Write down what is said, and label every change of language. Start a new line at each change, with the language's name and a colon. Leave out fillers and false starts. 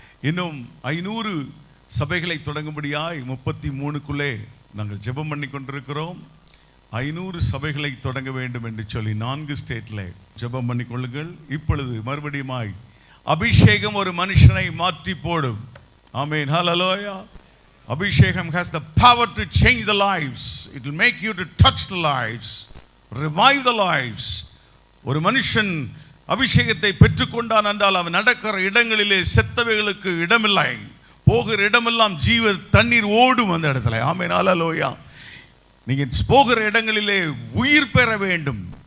Tamil: இன்னும் 500 சபைகளை தொடங்கும்படியாய் 33க்குள்ளே நாங்கள் ஜெபம் பண்ணி கொண்டிருக்கிறோம். 500 சபைகளை தொடங்க வேண்டும் என்று சொல்லி 4 ஸ்டேட்டில் ஜெபம் பண்ணி கொள்ளுங்கள். இப்பொழுது மறுபடியுமாய் அபிஷேகம் ஒரு மனுஷனை மாற்றி போடும். ஆமென். ஹல்லேலூயா.
English: Abhishekam has the power to change the lives. It will make you to touch the lives, revive the lives.
Tamil: ஒரு மனுஷன் அபிஷேகத்தை பெற்றுக்கொண்டான் என்றால் அவன் நடக்கிற இடங்களிலே செத்தவைகளுக்கு இடமில்லை, போகிற இடமெல்லாம் ஜீவ தண்ணீர் ஓடும் அந்த இடத்துல. ஆமென். ஹல்லேலூயா. நீங்க போகிற இடங்களிலே உயிர் பெற வேண்டும்.